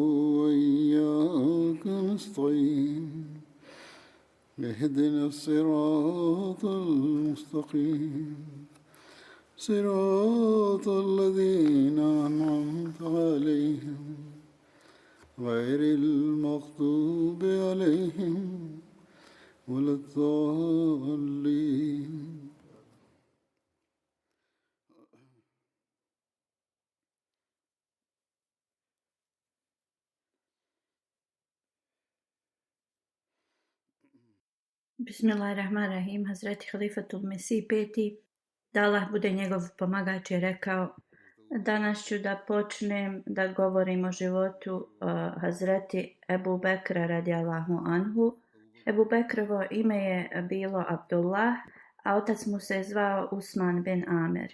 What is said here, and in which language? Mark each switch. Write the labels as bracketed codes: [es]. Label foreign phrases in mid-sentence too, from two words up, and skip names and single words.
[ar] وإياك نستعين اهدنا الصراط المستقيم صراط الذين أنعمت عليهم غير المغضوب عليهم ولا الضالين. Bismillahirrahmanirrahim. [bs] Hazreti Halifatul Mesih peti, da Allah bude njegov pomagač, je rekao: danas ću da počnem da govorim o životu Hazreti Ebu Bekra [ar] رضي الله عنه. [bs] Ebu Bekrovo ime je bilo Abdullah, a otac mu se zvao Usman bin Amir.